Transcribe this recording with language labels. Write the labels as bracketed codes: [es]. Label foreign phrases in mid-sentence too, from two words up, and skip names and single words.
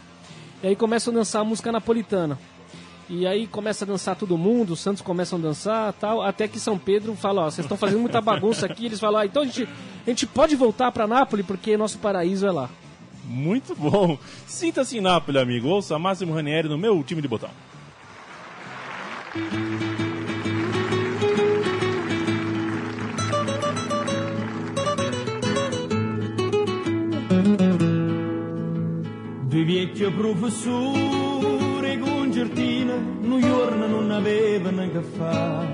[pt] E aí começam a dançar a música napolitana. E aí começa a dançar todo mundo, os santos começam a dançar tal, até que São Pedro fala, vocês estão fazendo muita bagunça aqui. Eles falam, então a gente pode voltar para Nápoles, porque nosso paraíso é lá. Muito bom. Sinta-se em Nápoles, amigo. Ouça Máximo Ranieri no meu time de botão. [it] Due vecchie professore concertina, un giorno non avevano che fare.